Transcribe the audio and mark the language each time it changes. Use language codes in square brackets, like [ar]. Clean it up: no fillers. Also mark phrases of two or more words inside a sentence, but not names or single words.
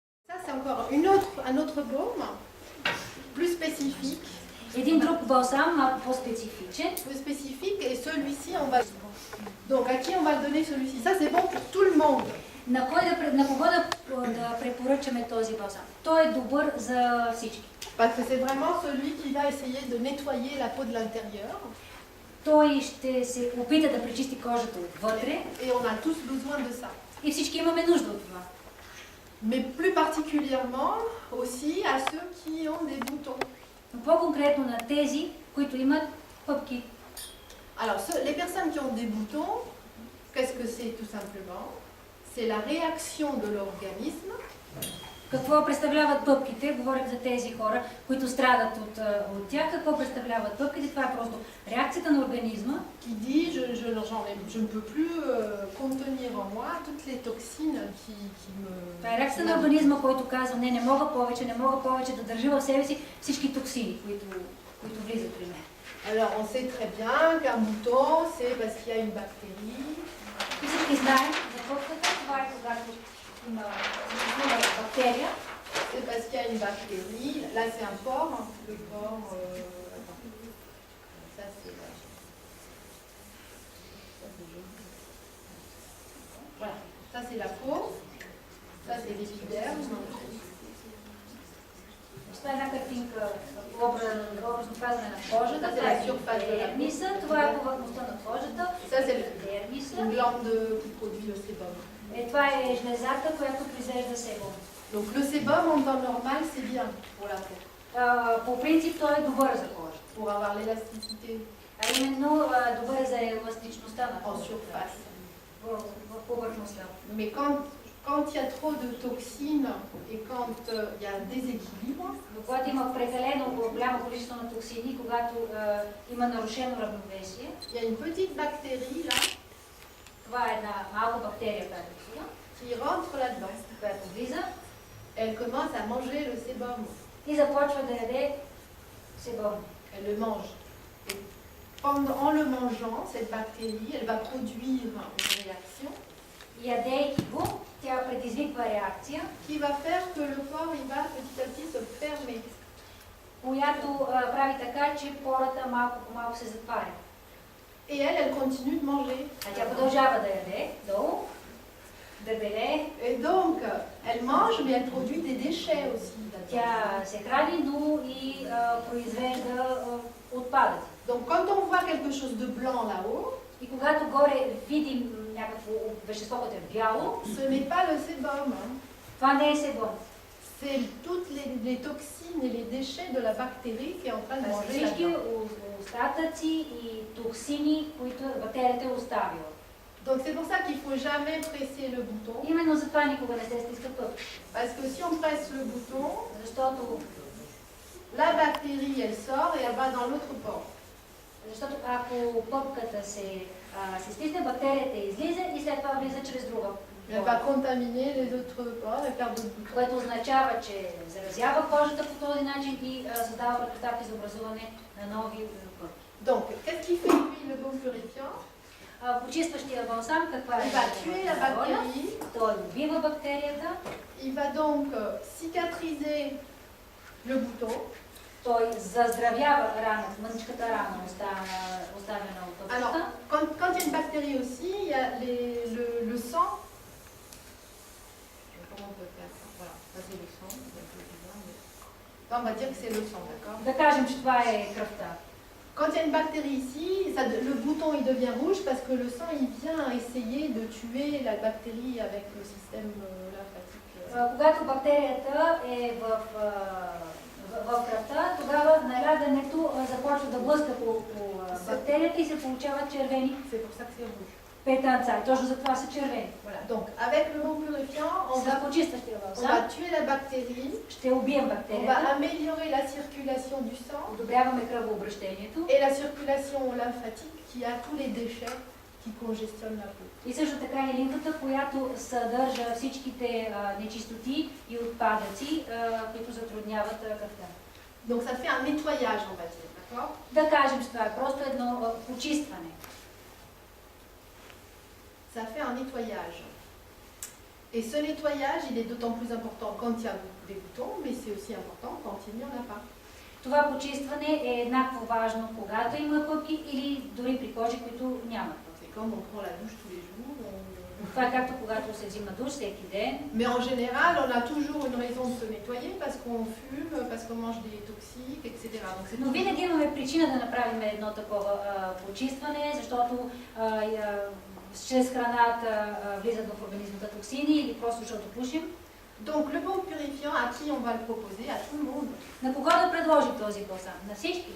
[fr] Ça, c'est encore un autre baume, plus spécifique. [bg] Един друг балсам, малко по-специфичен. [fr] Plus spécifique, et celui-ci, on va... Donc, à qui on va le donner celui-ci? Ça, c'est bon pour tout le monde. [bg] На кого да препоръчаме този балсам? Той е добър за всички. [fr] Parce que c'est vraiment celui qui va essayer de nettoyer la peau de l'intérieur. [bg] Той ще се опита да пречисти кожата отвътре. [fr] Et on a tous besoin de ça. [bg] И всички имаме нужда от това. [fr] Mais plus particulièrement aussi à ceux qui ont des boutons. [bg] Но по-конкретно на тези, които имат пъпки. [fr] Alors, les personnes qui ont des boutons, qu'est-ce que c'est tout simplement? C'est la réaction de l'organisme. [bg] Какво представляват пъпките? Говорим за тези хора, които страдат от тях. Какво представляват пъпките? Това е просто реакцията на организма. [fr] Qui dit, je ne peux plus contenir en moi toutes les toxines qui me... [bg] Това е реакцията на организма, който казва, не мога повече да държа в себе си всички токсини, които влизат при мен. [fr] Alors, on sait très bien qu'un bouton, c'est parce qu'il y a une bactérie. [bg] И всички знаем за пъпката, това е когато има бактерия. [fr] C'est parce qu'il y a une bactérie. Là, c'est un pore. Le pore... ça, c'est... Voilà. Ça, c'est la peau. Ça, c'est l'épiderme. [bg] Това е една картинка, образно казане на кожата. Това е дермиса, това е повърхността на кожата. [fr] Ça, c'est [bg] дермиса. [fr] une glande qui produit le sébum. [bg] Това е жлезата, която произвежда себум. [fr] Donc le sébum en temps normal, c'est bien pour la peau. [bg] По принцип той е добър за кожата. [fr] Pour avoir l'élasticité. [bg] А именно добър за еластичността на [fr] en [bg] кожата. [fr] surface. [bg] В повърхността. [fr] Mais quand il y a trop de toxines et quand il y a un déséquilibre, [bg] Когато има прекалено голямо количество на токсини, когато има нарушено равновесие, [fr] il y a une petite bactérie là [bg] това е една малка бактерия, [fr] qui rentre là-dedans. [bg] която влиза [fr] Elle commence à manger le sébum. [bg] и започва да яде себум. [fr] Elle le mange. Et en le mangeant, cette bactérie, elle va produire une réaction [bg] Ядейки го, тя предизвиква реакция, [fr] qui va faire que le corps il va petit à petit se fermer. [bg] която прави така, че пората малко по малко се затваря. [fr] Et elle continue de manger. [bg] А тя продължава да яде долу, да белее. [fr] Et donc, elle mange, mais elle produit des déchets aussi. [bg] Тя се храни, но и произвежда отпадъци. [fr] Donc, quand on voit quelque chose de blanc là-haut, [bg] И когато горе видим някакво вещество, което е бяло, [fr] ce n'est pas le sébum. [bg] това не е себум. [fr] C'est toutes les toxines et les déchets de la bactérie qui est en train de manger [bg] Всички [fr] là-dedans. [bg] остатъци и токсини, които бактерията е оставила. [fr] Donc, c'est pour ça qu'il ne faut jamais presser le bouton. [bg] Именно за това никога не се стиска пъпка. [fr] Parce que si on presse le bouton, [bg] Защото [fr] la bactérie, elle sort et elle va dans l'autre pore. [bg] Защото ако пъпката се стисне, бактерията излиза и след това влиза чрез друга. [fr] Elle va contaminer les autres pores et faire d'autres boutons. [bg] Което означава, че заразява кожата по този начин и създава предпоставки за образуване на нови пъпки. [fr] Donc, qu'est-ce qui fait lui le bon purifiant? [bg] Почистващия балсам, каква е? [fr] Il va tuer la bactérie. [bg] Той убива бактерията. [fr] Il va donc cicatriser le bouton. [bg] Той заздравява раната, мъничката рана, оставена от пъпката. [fr] Alors, quand il y a une bactérie aussi, il y a le sang. Comment on peut faire ça? Voilà, ça c'est le sang. On va dire que c'est le sang, d'accord? [bg] Да кажем, че това е кръвта. [fr] Quand il y a une bactérie ici, le bouton il devient rouge parce que le sang il vient essayer de tuer la bactérie avec le système lymphatique. [bg] Когато бактерията е в кръвта, тогава налягането започва да блъска по бактерията и се получават червени [fr] C'est pour ça que c'est rouge. [bg] петънца. И точно за това са червени. [fr] Voilà. Donc avec le bon purifiant, on va tuer la bactérie, [bg] ще убием [fr] on va [bg] бактерията, [fr] améliorer la circulation du sang [bg] подобряваме кръвообращението [fr] et la circulation lymphatique qui a tous les déchets qui congestionnent la peau. [bg] и също така и лимфата, която съдържа всичките нечистоти и отпадъци, които затрудняват кръвта. [fr] Donc ça fait un nettoyage, on va dire, d'accord? [bg] Да кажем, че това е просто едно почистване. [fr] Ça fait un nettoyage. Et ce nettoyage, il est d'autant plus important quand il y a des boutons, mais c'est aussi important quand il n'y en a pas. [bg] Това почистване е еднакво важно, когато има пъпки или дори при кожи, които нямат пъпки. [fr] C'est comme on prend la douche tous les jours. [bg] Това е както когато се взима душ всеки ден. [fr] Mais en général, on a toujours une raison de se nettoyer parce qu'on fume, parce qu'on mange des toxiques, etc. Donc, c'est [bg] Но винаги имаме причина да направим едно такова почистване, защото чрез храната влизат в организмата токсини или просто защото пушим. [fr] Donc le baume purifiant, à qui on va le proposer? À tout le monde. [bg] На кого да предложим този балсам? На всички.